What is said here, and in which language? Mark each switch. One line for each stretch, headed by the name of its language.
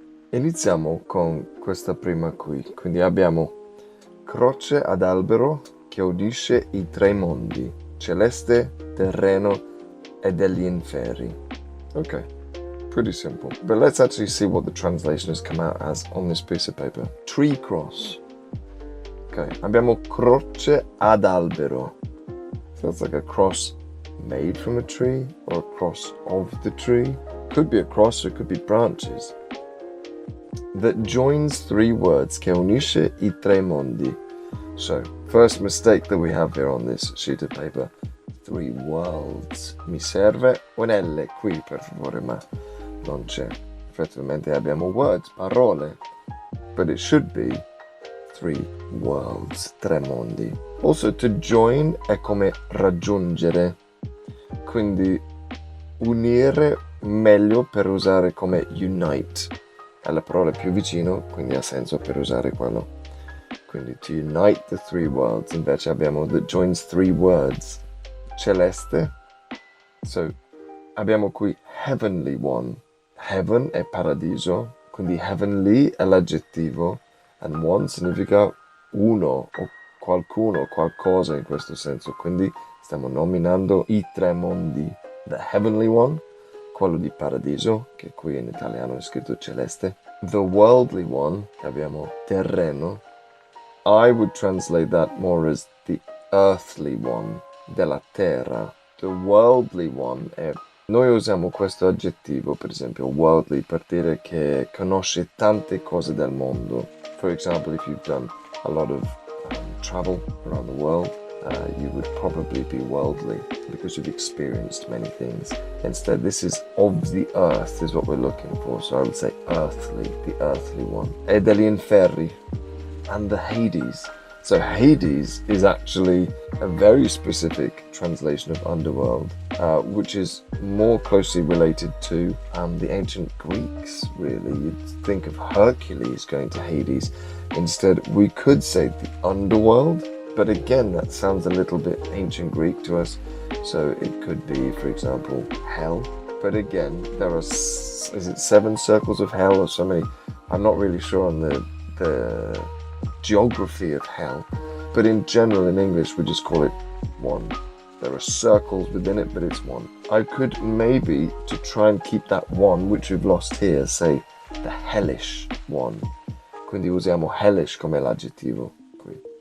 Italian: Iniziamo con questa prima qui. Quindi abbiamo croce ad albero che unisce i 3 mondi, celeste, terreno e degli inferi.
English: Okay, pretty simple. But let's actually see what the translation has come out as on this piece of paper. Tree cross.
Italian: Okay, abbiamo croce ad albero.
English: Feels like a cross made from a tree or a cross of the tree. Could be a cross or it could be branches. That joins 3 words,
Italian: che unisce i 3 mondi.
English: So, first mistake that we have here on this sheet of paper, 3 worlds.
Italian: Mi serve un L qui, per favore, ma non c'è. Effettivamente abbiamo
English: words,
Italian: parole,
English: but it should be 3 worlds,
Italian: 3 mondi.
English: Also, to join
Italian: è come raggiungere, quindi unire meglio per usare come unite. È la parola più vicino, quindi ha senso per usare quello. Quindi
English: to unite the 3 worlds,
Italian: invece abbiamo
English: that joins 3 words.
Italian: celeste. So abbiamo qui heavenly one. Heaven è paradiso, quindi heavenly è l'aggettivo,
English: and one
Italian: significa uno o qualcuno, qualcosa in questo senso. Quindi stiamo nominando i tre mondi.
English: The heavenly one,
Italian: quello di paradiso, che qui in italiano è scritto celeste.
English: The worldly one,
Italian: che abbiamo terreno.
English: I would translate that more as the earthly one,
Italian: della terra.
English: The worldly one è...
Italian: Noi usiamo questo aggettivo, per esempio, worldly, per dire che conosce tante cose del mondo.
English: For example, if you've done a lot of travel around the world, you would probably be worldly because you've experienced many things. Instead, this is of the earth is what we're looking for. So I would say earthly, the earthly one.
Italian: E degli inferi,
English: and the Hades. So Hades is actually a very specific translation of underworld, which is more closely related to the ancient Greeks, really. You'd think of Hercules going to Hades. Instead, we could say the underworld, but again, that sounds a little bit ancient Greek to us. So it could be, for example, hell. But again, there are, is it 7 circles of hell or so many? I'm not really sure on the geography of hell, but in general in English we just call it one. There are circles within it, but it's one. I could maybe, to try and keep that one, which we've lost here, say the hellish one.
Italian: Quindi usiamo hellish come l'aggettivo qui.